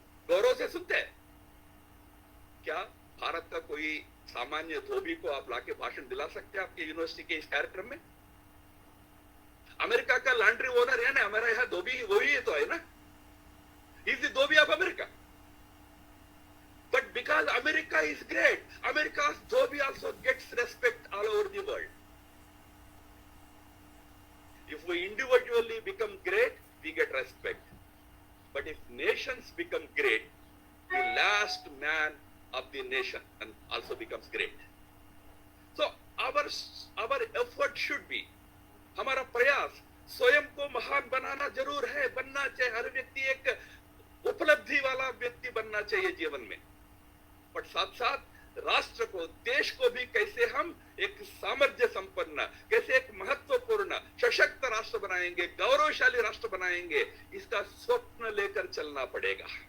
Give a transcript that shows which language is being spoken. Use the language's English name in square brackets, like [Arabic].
[Hindi] गौरव से सुनते हैं क्या भारत का कोई सामान्य धोबी को आप लाके भाषण दिला सकते हैं आपके यूनिवर्सिटी के इस कार्यक्रम में? अमेरिका का लॉन्ड्री ओनर है ना, हमारा यहाँ धोबी वही तो है ना, [English] Is the dhobi of America. But because America is great, America's dhobi also gets respect all over the world. If we individually become great, we get respect. But if nations become great, the last man of the nation and also becomes great. So our effort should be, [Hindi] हमारा प्रयास स्वयं को महान बनाना जरूर है, बनना चाहिए, हर व्यक्ति एक उपलब्धि वाला व्यक्ति बनना चाहिए जीवन में, पर साथ साथ राष्ट्र को, देश को भी कैसे हम एक सामर्थ्य संपन्न, कैसे एक महत्वपूर्ण सशक्त राष्ट्र बनाएंगे, गौरवशाली राष्ट्र बनाएंगे, इसका स्वप्न लेकर चलना पड़ेगा।